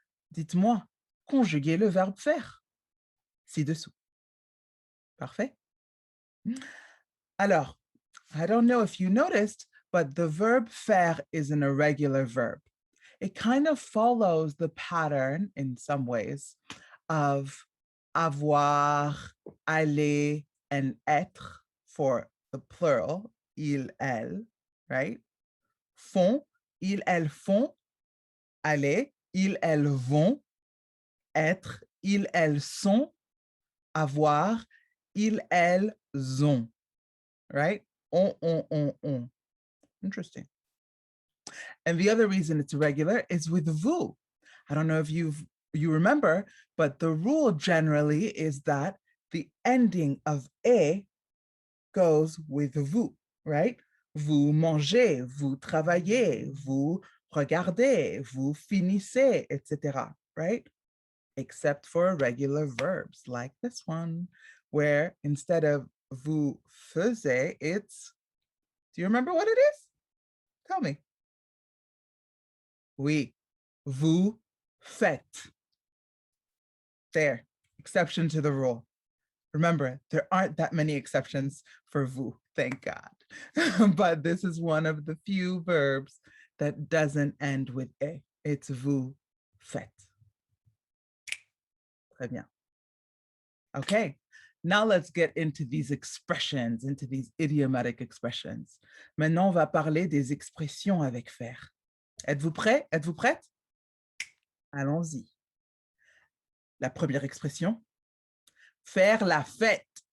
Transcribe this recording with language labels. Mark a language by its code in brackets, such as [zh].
[fr] Dites-moi, conjuguez le verbe faire ci-dessous. Parfait. [en] Alors, I don't know if you noticed, but the verb faire is an irregular verb. It kind of follows the pattern in some ways of avoir, aller, and être for the plural, il, elle, right? [fr] Font, ils, elles font, aller, ils, elles vont, être, ils, elles sont, avoir, ils, elles ont, right? [en] On. Interesting. And the other reason it's irregular is with vous. I don't know if you remember, but the rule generally is that the ending of et goes with vous, right? [fr] Vous mangez, vous travaillez, vous regardez, vous finissez, etc., right? [en] Except for irregular verbs like this one, where instead of [fr] vous faisiez, [en] it's, do you remember what it is? Tell me. [fr] Oui, vous faites. [en] There, exception to the rule. Remember, there aren't that many exceptions for vous, thank God. But this is one of the few verbs that doesn't end with a. It's [fr] vous faites. Très bien. [en] Okay, now let's get into these expressions, into these idiomatic expressions. [fr] Maintenant, on va parler des expressions avec faire. Êtes-vous prêts? Êtes-vous prête? Allons-y. La première expression, faire la fête.